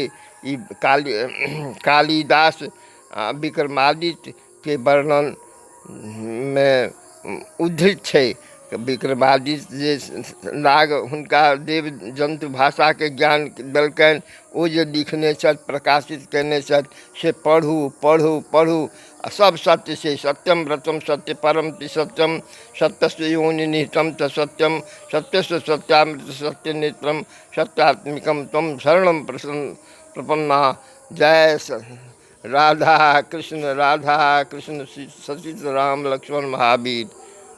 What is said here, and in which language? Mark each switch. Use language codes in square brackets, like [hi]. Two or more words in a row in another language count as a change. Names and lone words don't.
[mai] ई कालिदास विक्रमादित्य के वर्णन में उद्धृत छै। विक्रमादित्य जे नाग हुनका देव जंतु भाषा के ज्ञान देलकनि, ओ जे लिखने छथि, प्रकाशित केने छथि, से पढ़ू पढ़ू पढ़ू। सब सत्य छै। [sa] सत्यम व्रतम सत्य परम ति सत्यम, सत्यस्य योनि निहितम च सत्यम, सत्यस्य सत्यामृत सत्य नेत्रम, सत्यात्मिकम तम शरणम प्रपन्ना। [mai] जय राधा कृष्ण सतीश राम लक्ष्मण महावीर।